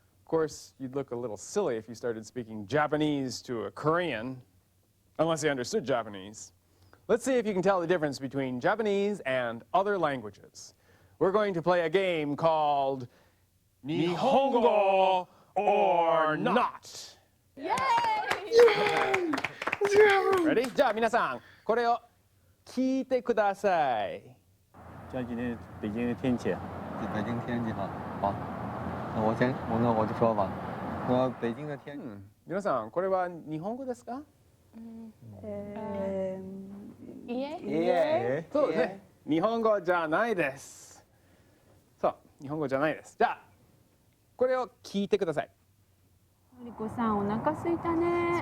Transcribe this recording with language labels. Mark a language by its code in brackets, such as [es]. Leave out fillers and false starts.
[en] Of course, you'd look a little silly if you started speaking Japanese to a Korean, unless you understood Japanese. Let's see if you can tell the difference between Japanese and other languages. We're going to play a game called Nihongo or Not. Yay! Ready? [ja] じゃあ皆さん、これを聞いてください。 [zh] 像今天北京的天气，北京天气好，好，那我就说吧，北京的天气。 [ja] 皆さん、これは日本語ですか？いえ。いえ。そうですね。日本語じゃないです。そう、日本語じゃないです。じゃあ、これを聞いてください。のりこさん、お腹空いたね。